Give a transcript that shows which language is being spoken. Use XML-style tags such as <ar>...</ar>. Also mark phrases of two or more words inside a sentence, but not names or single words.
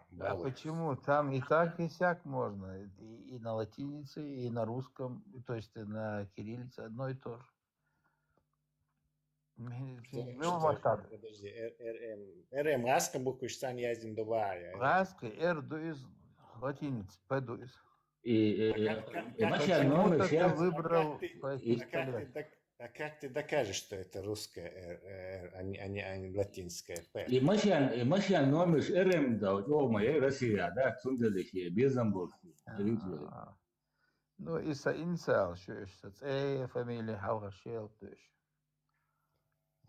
<ru>А почему? Там и так, и сяк можно. И на латинице, и на русском, то есть и на кириллице одно и то же. Подожди, РМ, русская буква, что не один добавя. Русская, Р дуиз, латиница, П дуиз. Почему ты выбрал пистолет? А как ты докажешь, что это русская Р, а не латинская П? И машин номер РМ, да, моя Россия, да, Цундалихи, Безамбургский. Ну, инициал, что еще, фамилия, Хаугашел, то еще.</ru>